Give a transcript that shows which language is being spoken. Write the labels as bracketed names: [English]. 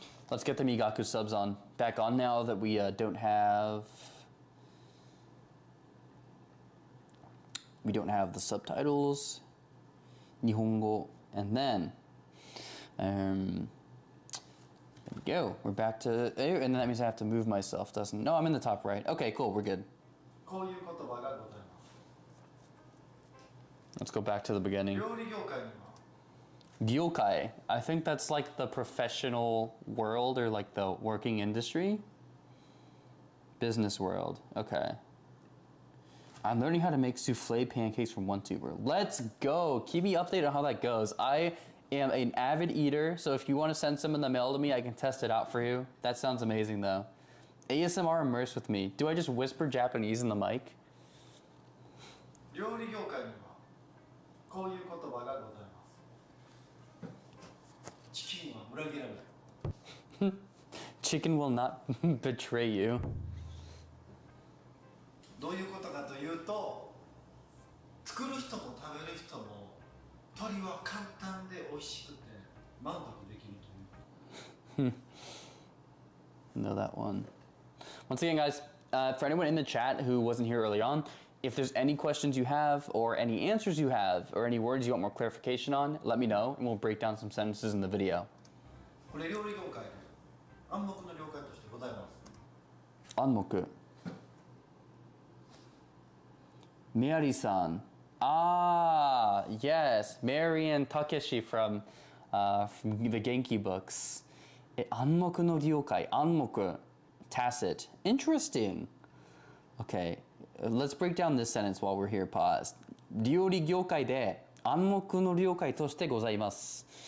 [English] Let's get the Migaku subs on back on now that we don't have the subtitles. Nihongo, and then there we go. We're back to there, and then that means I have to move myself, doesn't? No, I'm in the top right. Okay, cool. We're good. [Japanese] こういう言葉がございます [English] Let's go back to the beginning. [Japanese] 料理業界には Gyokai. [English] I think that's like the professional world or like the working industry. Business world. Okay. I'm learning how to make souffle pancakes from one tuber. Let's go. Keep me updated on how that goes. I am an avid eater, so if you want to send some in the mail to me, I can test it out for you. That sounds amazing though. ASMR Immerse with me. Do I just whisper Japanese in the mic? [Japanese] 料理業界にはこういう言葉がございますチキンは裏切らない [English] Chicken will not betray you. [Japanese] どういうことかというと作る人も食べる人も鶏は簡単で美味しくて満足できるという [English] Know that one. Once again, guys, for anyone in the chat who wasn't here early on, if there's any questions you have or any answers you have or any words you want more clarification on, let me know and we'll break down some sentences in the video. [Japanese] これ料理業界で暗黙の了解としてございます Anmoku. [English] Mary-san. Ah, yes. Mary and Takeshi from the Genki books. [Japanese] Anmoku no ryokai. Anmoku. [English] Tacit. Interesting. Okay. Let's break down this sentence while we're here paused. [Japanese] 料理業界で暗黙の了解としてございます。